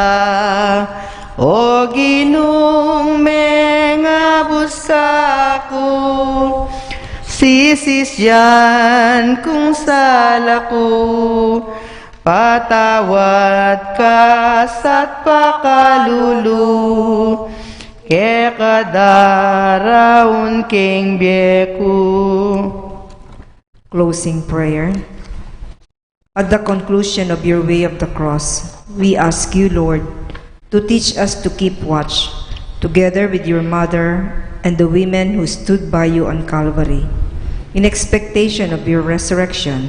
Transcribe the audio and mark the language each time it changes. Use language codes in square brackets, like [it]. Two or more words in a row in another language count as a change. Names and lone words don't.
[pam] O Ginong mga buska ko, sisis yan kung sala ko, patawad ka sa't pakalulu, ke kadaraon king bieku. [en] Closing prayer. At the conclusion of your way of the cross, we ask you, Lord, to teach us to keep watch, together with your mother and the women who stood by you on Calvary, in expectation of your resurrection.